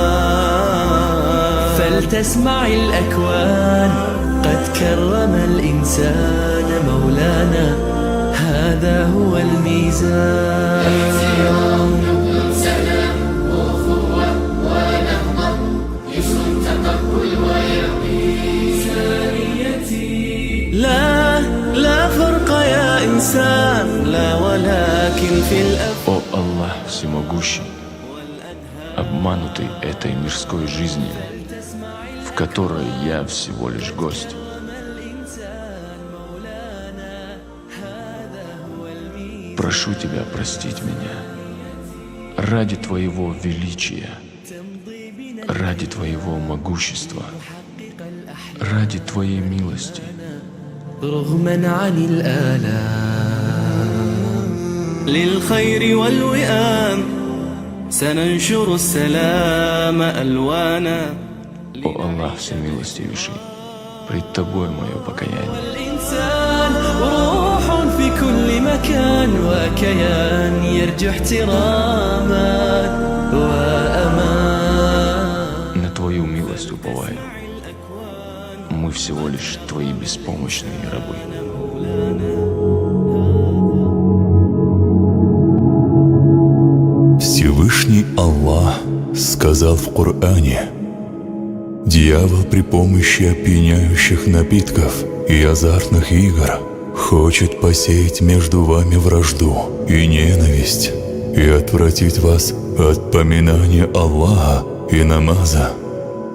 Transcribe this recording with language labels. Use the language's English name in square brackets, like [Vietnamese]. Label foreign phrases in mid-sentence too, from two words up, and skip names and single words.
[Arabic] فلتسمع الأكوان قد كرم الإنسان مولانا هذا هو الميزان سلام أخوة ونهضة يسر تقبل ويقين لا فرق يا إنسان إنسان لا ولكن في الأفعال. [Russian] О Аллах всемогущий, обманутый этой мирской жизнью, в которой я всего лишь гость. Прошу тебя простить меня ради твоего величия, ради твоего могущества, ради твоей милости. [Arabic] رغما عن الآلام للخير والوئام سننشر السلام ألوانا. [Russian] О Аллах всемилостивейший, пред тобой мое покаяние. [Arabic] الإنسان روح في كل مكان وكيان يرجع احتراما وأمان. [Russian] На твою милость уповаю. Мы всего лишь твои беспомощные рабы. Всевышний Аллах сказал в Коране: «Дьявол при помощи опьяняющих напитков и азартных игр хочет посеять между вами вражду и ненависть и отвратить вас от поминания Аллаха и намаза.